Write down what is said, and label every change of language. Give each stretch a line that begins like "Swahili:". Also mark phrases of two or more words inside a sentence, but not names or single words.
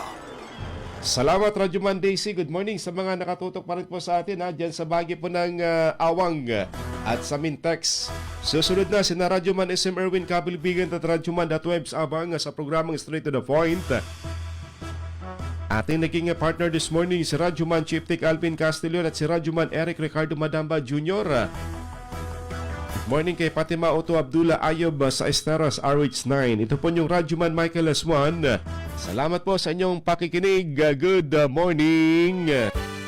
Filipino: Salamat Radyo Man Daisy.
English: Good morning
Filipino: sa mga nakatutok pa rin po sa atin dyan sa bahagi po ng Awang at sa Mintex. Susunod na sina Radyo Man SM Erwin Kabilbigan at Radyo Man Webs abang sa programang Straight to the Point. Ating naging partner
English: this morning
Filipino: si Radyo Man Chief Tech Alvin Castillon at si Radyo Man Eric Ricardo Madamba Jr. Morning kay Fatima Otto Abdullah Ayob sa Esteras RH9. Ito po yung Radyoman Michael Aswan. Salamat po sa inyong pakikinig.
English: Good morning.